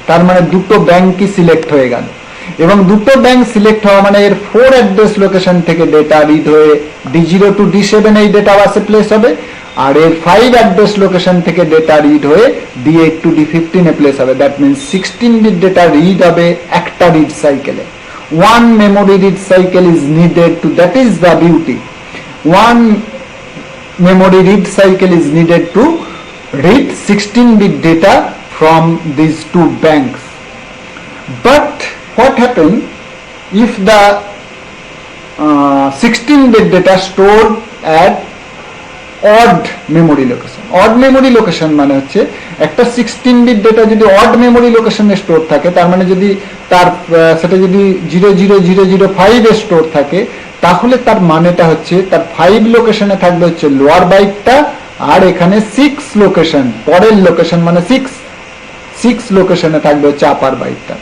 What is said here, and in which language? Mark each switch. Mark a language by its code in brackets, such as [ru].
[bn] তার মানে দুটো ব্যাংকই সিলেক্ট হয়ে গেল, এবং দুটো ব্যাংক সিলেক্ট হওয়া মানে এর 4 অ্যাড্রেস লোকেশন থেকে ডেটা রিড হয়ে D0 to D7 এই ডেটা বাসে প্লেস হবে, আর এর 5 অ্যাড্রেস লোকেশন থেকে ডেটা রিড হয়ে D8 to D15 a place হবে। [en] that means [bn] 16 bit data read হবে একটা রিড সাইকেলে। [en] One memory read cycle is needed to, that is the beauty, one memory read cycle is needed to read 16 bit data from these two banks. But what happens if the 16 bit data stored at odd memory location? [bn] Odd memory location মানে হচ্ছে একটা 16 bit data যদি odd memory location এ store থাকে, তার মানে যদি তার সেটা যদি 00005 এ স্টোর থাকে, তাহলে তার মানেটা হচ্ছে তার 5 লোকেশনে থাকবে হচ্ছে লোয়ার বাইটটা, আর এখানে 6 লোকেশন পরের লোকেশন মানে 6 লোকেশনে থাকবে হচ্ছে আপার বাইটটা।